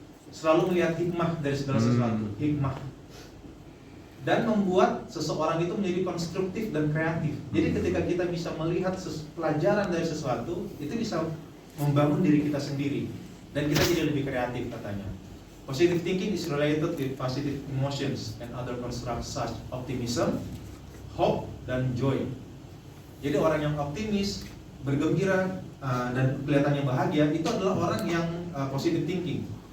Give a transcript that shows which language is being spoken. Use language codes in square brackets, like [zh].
[id] selalu melihat hikmah dari segala sesuatu, hikmah, dan membuat seseorang itu menjadi konstruktif dan kreatif. Jadi ketika kita bisa melihat pelajaran dari sesuatu, itu bisa membangun diri kita sendiri dan kita jadi lebih kreatif katanya. [en] Positive thinking is related with positive emotions and other constructs such optimism, hope, dan joy. [id] Jadi orang yang optimis, bergembira, dan kelihatannya bahagia, itu adalah orang yang positive thinking.